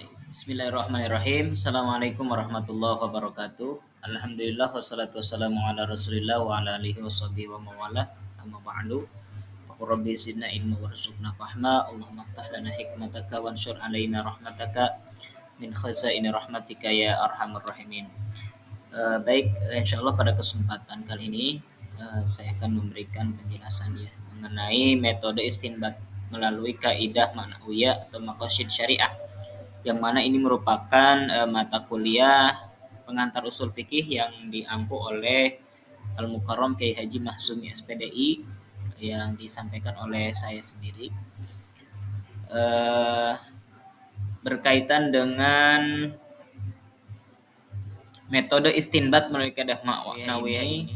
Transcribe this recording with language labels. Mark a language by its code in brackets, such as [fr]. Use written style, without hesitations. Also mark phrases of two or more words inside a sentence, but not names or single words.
[ar] بسم الله الرحمن الرحيم السلام عليكم ورحمة الله وبركاته. الحمد لله والصلاة والسلام على رسول الله وعلى آله وصحبه ومن والاه. أما بعد. فقل ربي زدنا علما وارزقنا فهما. اللهم افتح لنا حكمتك وانشر علينا رحمتك من خزائن رحمتك يا أرحم الراحمين. [id] Baik, insyaallah pada kesempatan kali ini saya akan memberikan penjelasan ya mengenai metode istinbat melalui kaidah ma'nawiyah atau maqasid syariah, yang mana ini merupakan mata kuliah pengantar usul fikih yang diampu oleh Al-Mukarram Kiai Haji Mahzumi SPDI yang disampaikan oleh saya sendiri, berkaitan dengan metode istinbat melalui kaidah ma'nawiyah ini.